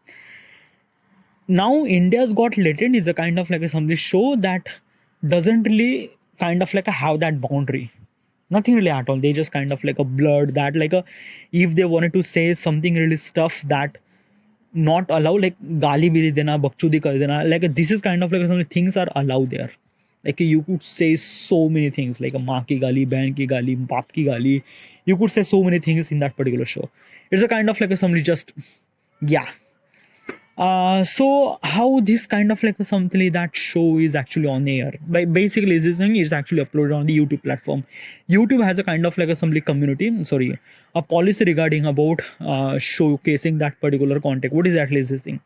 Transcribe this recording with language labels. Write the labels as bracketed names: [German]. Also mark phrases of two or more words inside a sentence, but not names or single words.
[English] Now India's Got Talent is a kind of like a somebody show that doesn't really kind of like a have that boundary. Nothing really at all. They just kind of like a blurred that like a if they wanted to say something really stuff that not allow, like [Hindi] गाली भी दे देना, बकचोदी कर देना, [English] like this is kind of like some things are allowed there. Like you could say so many things like a [Hindi] माँ की गाली, बहन की गाली, बाप की गाली. [English] You could say so many things in that particular show. It's a kind of like a somebody just yeah. So how this kind of like something that show is actually on air? By basically this thing is actually uploaded on the YouTube platform. YouTube has a kind of like a assembly community, sorry, a policy regarding about showcasing that particular content. What is actually this thing?